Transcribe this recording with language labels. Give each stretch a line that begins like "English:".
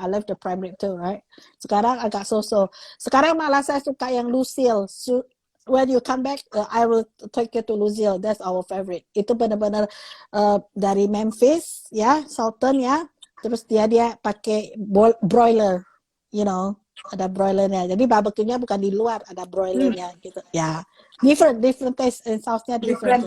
English: I love the prime rib too, right?
Indonesian: Sekarang agak so. Sekarang malah saya suka yang Lucille.
English: When you come back, I will take you to Lucille. That's our favorite.
Indonesian: Itu benar-benar dari Memphis, ya, Southern ya. Terus dia pakai broiler. Ada broilernya. Jadi barbecue-nya bukan di luar, ada broilernya gitu.
English: Ya, different taste and sauce-nya different.